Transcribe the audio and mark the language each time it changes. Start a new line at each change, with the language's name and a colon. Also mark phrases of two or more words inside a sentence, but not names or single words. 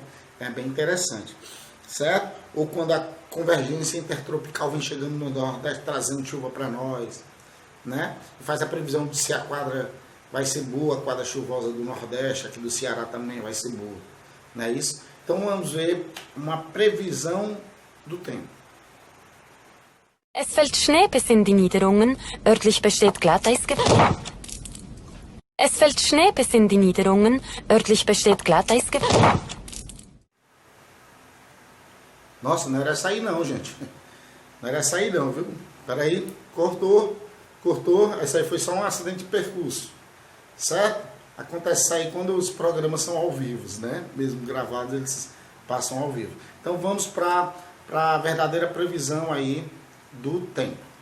Portuguese: É bem interessante, certo? Ou quando a convergência intertropical vem chegando no nordeste, trazendo chuva para nós, né? E faz a previsão de se a quadra vai ser boa, a quadra chuvosa do nordeste, aqui do Ceará também vai ser boa, não é isso? Então vamos ver uma previsão do tempo.
German: Es fällt Schnee bis in die Niederungen, örtlich besteht Glatteisgefahr. Es fällt Schnee bis in die Niederungen, örtlich besteht Glatteisgefahr.
Portuguese: Nossa, não era essa aí não, gente. Não era essa aí não, viu? Peraí, cortou. Essa aí foi só um acidente de percurso. Certo? Acontece isso aí quando os programas são ao vivo, né? Mesmo gravados, eles passam ao vivo. Então vamos para a verdadeira previsão aí do tempo.